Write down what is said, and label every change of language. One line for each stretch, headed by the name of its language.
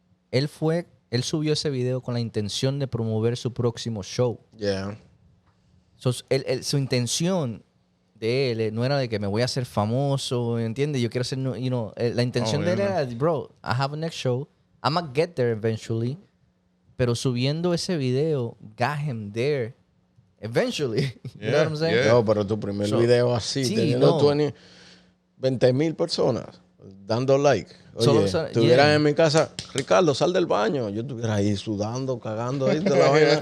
Spanish: Él subió ese video con la intención de promover su próximo show.
English: Yeah.
Spanish: So, su intención de él no era de que me voy a hacer famoso, ¿entiendes? Yo quiero ser, la intención de él era, bro,
English: I have a next show. I'm gonna get there eventually.
Spanish: Pero subiendo ese video
English: got him there eventually. You know what I'm saying? Yeah.
Spanish: No, pero tu primer video así, sí, teniendo 20,000 personas dando like. Oye, estuvieran en mi casa, Ricardo, sal del baño. Yo estuviera ahí sudando, cagando ahí de la vaina.